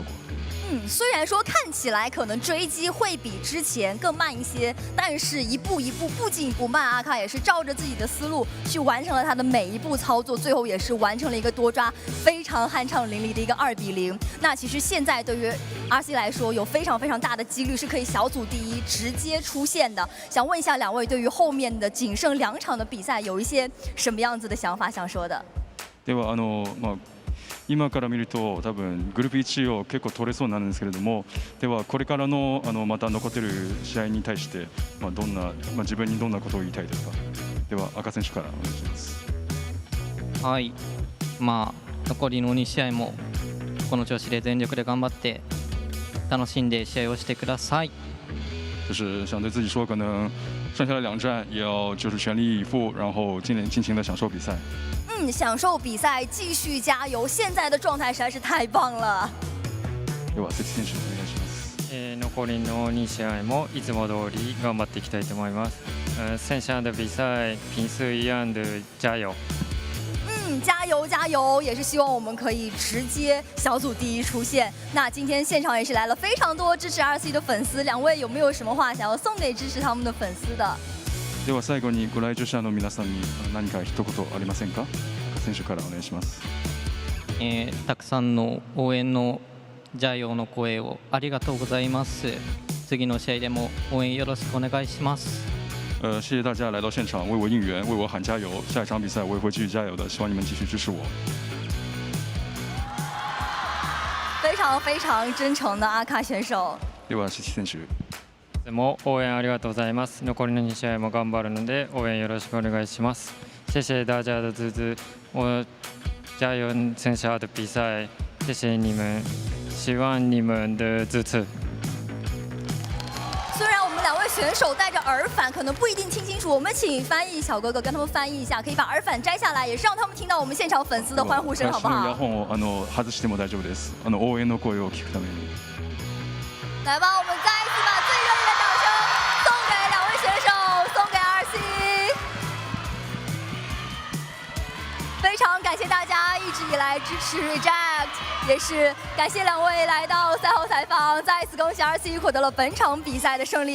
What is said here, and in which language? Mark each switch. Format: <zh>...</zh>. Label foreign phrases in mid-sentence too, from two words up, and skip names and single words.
<zh>虽然说看起来可能追击会比之前更慢一些，但是一步一步不紧不慢，阿卡也是照着自己的思路去完成了他的每一步操作，最后也是完成了一个多抓非常酣畅淋漓的一个2比0。那其实现在对于 RC 来说，有非常非常大的几率是可以小组第一直接出现的。想问一下两位，对于后面的仅剩2场的比赛，有一些什么样子的想法想说的？</zh> <ja>では今から見ると多分グループ1を結構取れそうなんですけれども、ではこれからのまた残ってる試合に対してどんな自分にどんなことを言いたいですか？では赤選手からお願いします。はい、残りの2試合もこの調子で全力で頑張って楽しんで試合をしてください。</ja> <zh>就是想对自己说，可能剩下的2战也要就是全力以赴，然后尽情的享受比赛。享受比赛，继续加油！现在的状态实在是太棒了。</zh> <ja>では関選手お願いします。残りの2試合もいつも通り頑張っていきたいと思います。</ja> <zh>剩下的比赛平时一样的加油。加油加油！也是希望我们可以直接小组第一出现。那今天现场也是来了非常多支持 RC 的粉丝，两位有没有什么话想要送给支持他们的粉丝的？</zh> <ja>では最後にご来場者の皆さんに何か一言ありませんか？赤選手からお願いします。たくさんの応援のジャイオの声をありがとうございます。次の試合でも応援よろしくお願いします。</ja> <zh>谢谢大家来到现场为我应援，为我喊加油。下一场比赛我也会继续加油的，希望你们继续支持我。非常非常真诚的阿卡选手。</zh> <ja>では関選手。いつも応援ありがとうございます。残りの2試合も頑張るので応援よろしくお願いします。</ja> <zh>谢谢大家的支持，我加油剩下的比赛，谢谢你们，希望你们的支持。虽然我们2位选手带着耳返，可能不一定听清楚，我们请翻译小哥哥跟他们翻译一下，可以把耳返摘下来，也是让他们听到我们现场粉丝的欢呼声，好不好？</zh> <ja>イヤホンを外しても大丈夫です。応援の声を聞くために。</ja> <zh>来吧，我们再一次把最热烈的掌声送给2位选手，送给 RC。非常感谢大家一直以来支持 Reject， 也是感谢2位来到赛后采访，再一次恭喜 RC 获得了本场比赛的胜利。</zh>